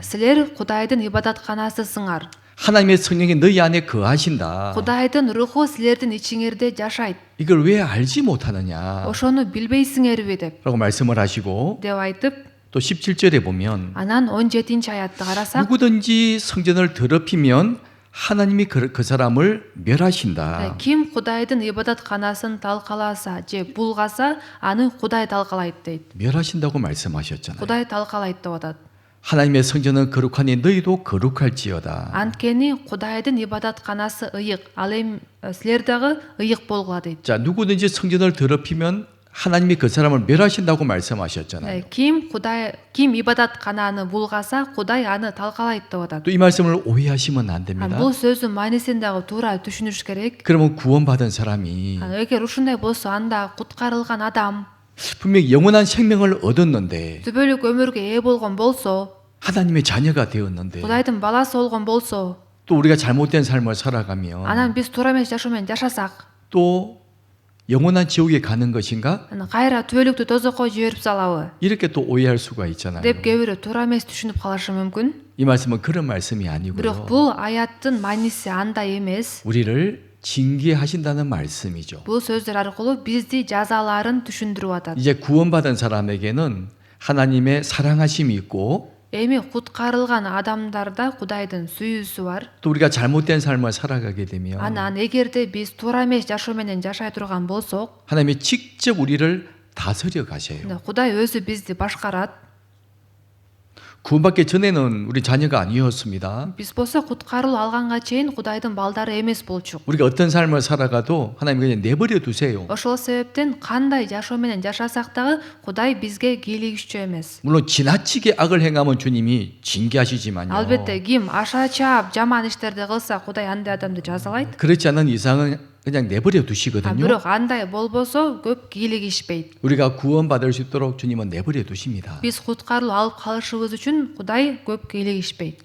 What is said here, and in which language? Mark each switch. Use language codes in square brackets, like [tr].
[ky] Силер Кудайдын ибадатканасысыңар. [ko] 하나님의 성령이 너희 안에 거하신다. [ky] Кудайдын руху силердин ичиңерде жашайт. [ko] 이걸 왜 알지 못하느냐? [ky] Ошону билбейсиңерби деп [ko] 말씀을 하시고 [ky] айтып, [ko] 또 17절에 보면 [ky] анан 17-аятты карасак, [ko] 누구든지 성전을 더럽히면 하나님이 그 사람을 멸하신다. [ky] ким Кудайдын ибадатканасын талкаласа же булгаса, аны Кудай талкалайт дейт. [ko] 멸하신다고 말씀하셨잖아요. [ky] Кудай талкалайт деп атат. [ko] 하나님의 성전은 거룩하니 너희도 거룩할지어다. [ky] Анткени Кудайдын ибадатканасы ыйык, ал эми силер дагы ыйык болгула дейт. [ko] 자, 누구든지 성전을 더럽히면 하나님이 그 사람을 멸하신다고 말씀하셨잖아요. [ky] Ким ибадаткананы булгаса, Кудай аны талкалайт деп атат. [ko] 또 이 말씀을 오해하시면 안 됩니다. [ky] Бул сөздүн маанисин дагы туура түшүнүш керек. [ko] 그러면 구원받은 사람이 [ky] Эгер ушундай болсо, анда куткарылган адам [ko] 분명히 영원한 생명을 얻었는데 [ky] түбөлүк өмүргө ээ болгон болсо, [ko] 하나님의 자녀가 되었는데 [ky] Кудайдын баласы болгон болсо, [ko] 또 우리가 잘못된 삶을 살아가면 [ky] анан биз туура эмес жашоо менен жашасак, [ko] 또 영원한 지옥에 가는 것인가? [ky] анан кайра түбөлүктү тозокко жиберип салабы [ko] 이렇게 또 오해할 수가 있잖아요. [ky] деп кээ бирөө туура эмес түшүнүп калышы мүмкүн. [ko] 이 말씀은 그런 말씀이 [ky] Бирок [ko] 아니고요. [ky] бул аяттын мааниси андай эмес. [ko] 우리를 징계하신다는 말씀이죠. [ky] Бул сөздөр аркылуу бизди жазаларын түшүндүрүп атат. [ko] 이제 구원받은 사람에게는 하나님의 사랑하심이 있고 [ky] Эми куткарылган адамдарда Кудайдын сүйүүсү бар. [ko] 또 우리가 잘못된 삶을 살아가게 되면 [ky] Анан эгерде биз туура эмес жашоо менен жашай турган болсок, [ko] 하나님이 직접 우리를 다스려 가셔요. [ky] Кудай өзү бизди башкарат. [ko] 구원받기 전에는 우리 자녀가 아니었습니다. [ky] Биз болсо куткарылуу алганга чейин Кудайдын балдары эмес болчук. [ko] 우리가 어떤 삶을 살아가도 하나님 그냥 내버려 두세요. [ky] Ошол себептен кандай жашоо менен жашасак дагы Кудай бизге кийлигишчү эмес. [ko] 물론 지나치게 악을 행하면 주님이 징계하시지만요. [ky] Албетте ким аша чаап жаман иштерди кылса, Кудай андай адамды жазалайт. [ko] 그렇지 않은 이상은 그냥 내버려 두시거든요. [ky] Бирок андай болбосо көп кийлигишпейт. [ko] 우리가 구원받을 수 있도록 주님은 내버려 두십니다. [ky] Биз куткарылуу алып калышыбыз үчүн Кудай көп кийлигишпейт.